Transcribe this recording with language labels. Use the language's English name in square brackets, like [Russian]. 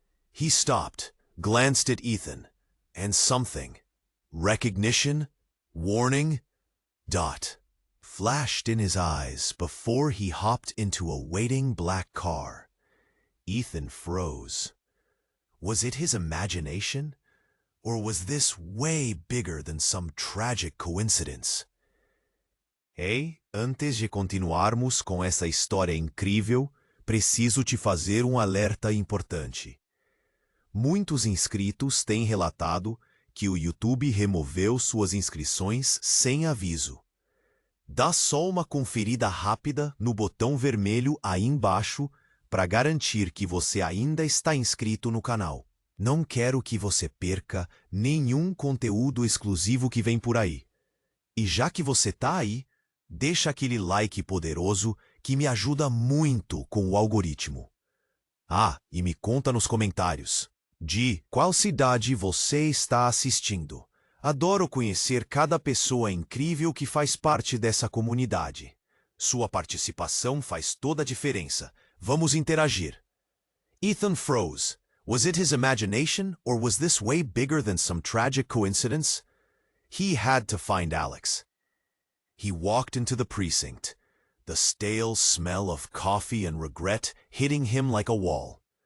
[English] He stopped, glanced at Ethan, and something, recognition, warning, flashed in his eyes before he hopped into a waiting black car. Ethan froze. Was it his imagination? Or was this way bigger than some tragic coincidence? [Portuguese] Hey, antes de continuarmos com essa história incrível, preciso te fazer alerta importante. Muitos inscritos têm relatado que o YouTube removeu suas inscrições sem aviso. Dá só uma conferida rápida no botão vermelho aí embaixo para garantir que você ainda está inscrito no canal. Não quero que você perca nenhum conteúdo exclusivo que vem por aí. E já que você tá aí, deixa aquele like poderoso que me ajuda muito com o algoritmo. Ah, e me conta nos comentários. De qual cidade você está assistindo? Adoro conhecer cada pessoa incrível que faz parte dessa comunidade. Sua participação faz toda a diferença. Vamos interagir. [English] Ethan froze. Was it his imagination, or was this way bigger than some tragic coincidence? He had to find Alex. He walked into the precinct, the stale smell of coffee and regret hitting him like a wall.